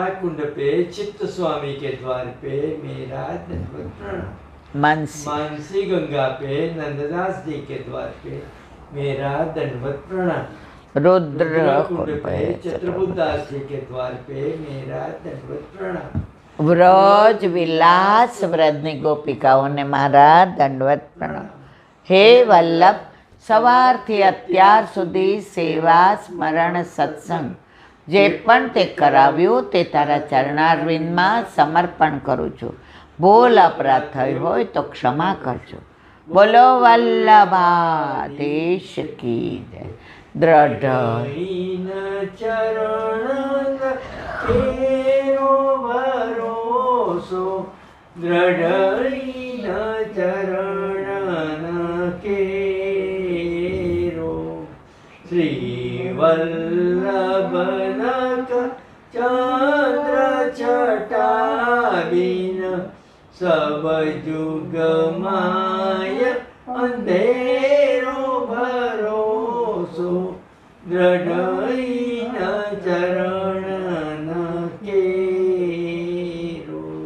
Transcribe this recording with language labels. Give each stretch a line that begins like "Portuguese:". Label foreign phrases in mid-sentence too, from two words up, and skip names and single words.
Hindi: कुंड पे चित्त स्वामी के द्वार पे मेरा दंडवत प्रणाम. मानसी गंगा पे नंददास जी के द्वार पे मेरा दंडवत प्रणाम. रुद्र कुंड पे चतुर्बुदास जी के द्वार पे मेरा दंडवत प्रणाम.
Gujarati: વ્રજ વિલાસ વ્રજની ગોપિકાઓને મારા દંડવત પ્રણામ. हे वल्लभ, સવારથી અત્યાર સુધી સેવા સ્મરણ સત્સંગ જે પણ તે કરાવ્યું તે તારા ચરણારવિંદમાં સમર્પણ કરું છું. ભૂલ અપરાધ થઈ હોય તો ક્ષમા કરજો.
Hindi: बोलो वल्लभाधीश की जय.
Braj: દ્રઢ चरण केरो भरोसो, दृढ़ चरण के श्री वल्लभनक चंद्र छटाबिन सब जुग माय अंधेरो भरोसो, दृढ़ चरण केरो.